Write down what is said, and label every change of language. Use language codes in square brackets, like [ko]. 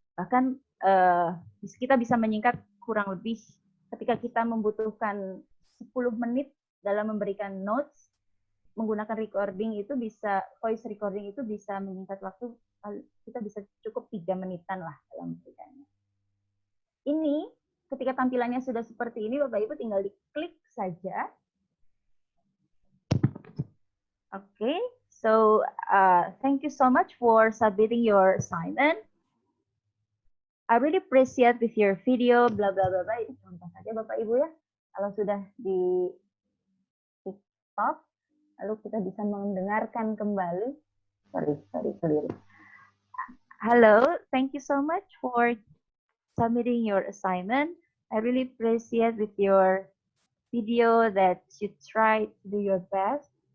[id] Bahkan kita bisa menyingkat kurang lebih ketika kita membutuhkan 10 menit dalam memberikan notes, menggunakan recording itu bisa, voice recording itu bisa menyingkat waktu, kita bisa cukup 3 menitan lah dalam memberikannya. Ini ketika tampilannya sudah seperti ini, Bapak Ibu tinggal diklik saja. [en] Okay, so thank you so much for submitting your assignment. I really appreciate with your video, bla bla bla bla. [id] Ini contoh saja Bapak Ibu ya. Kalau sudah di stop, lalu kita bisa mendengarkan kembali. [en] Sorry, [id] keliru. [en] Hello, thank you so much for submitting your assignment. I really appreciate with your video that you try to do your best.